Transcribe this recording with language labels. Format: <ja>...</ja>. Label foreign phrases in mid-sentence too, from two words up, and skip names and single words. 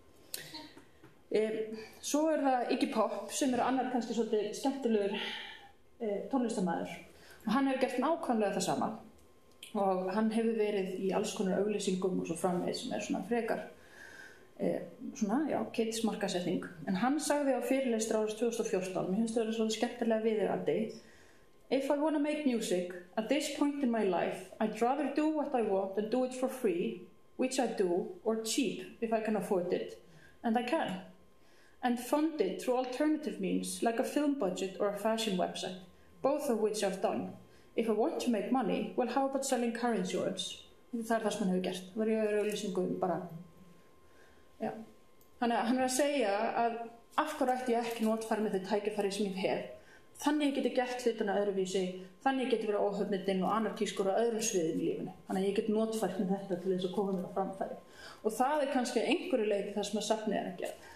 <is>Svo það Iggy Pop sem annar kannski svolítið skemmtilegur tónlistarmaður. Og hann hefur gert nákvæmlega það sama og hann hefur verið í alls konar auglýsingum og svo framvegis sem svona frekar kids markaðssetning. En hann sagði á fyrirlestri árið 2014, mér finnst það svolítið skemmtilega viðeigandi:</is> <en>If I want to make music, at this point in my life, I'd rather do what I want and do it for free, which I do, or cheap if I can afford it, and I can, and fund it through alternative means like a film budget or a fashion website. Both of which I've done. If I want to make money, well, how about selling car insurance?</en> <is>Það það sem hann hefur gert. Það var í auglýsingu bara. Já. Þannig að hann að segja að af hverju ætti ég ekki notfæri með þau tækifæri sem ég hef. Þannig ég geti gert hlutuna öðruvísi, þannig ég geti verið óhöfnitinn og anarkískur á öðrum sviðum í lífinu. Þannig að ég get notfært með þetta til þess að koma mér á framfæri. Og það kannski einhverju leyti það sem að safnið að gera.</is>